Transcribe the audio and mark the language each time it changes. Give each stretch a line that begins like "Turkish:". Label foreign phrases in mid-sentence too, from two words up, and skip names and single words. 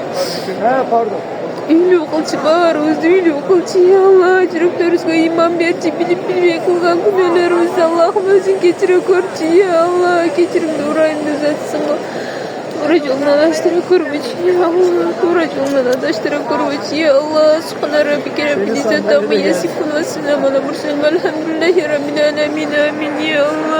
Kyrgyz: үйлөө кылчы баарыбызды үйлөө кылчы
Arabic: يا الله
Kyrgyz: жүрөктөрүбүзгө иман берчи билип билбей кылган күнөөлөрүбүздү Аллахым өзүң кечире көрчү
Arabic: يا الله
Kyrgyz: кечиримди урайымдуу затсың го туура жолдон адаштыра көрбөчү
Arabic: يا الله
Kyrgyz: туура жолдон адаштыра көрбөчү
Arabic: يا الله سبحان ربك رب العزة عما يصفون وسلام على المرسلين والحمد لله رب العالمين آمين يا الله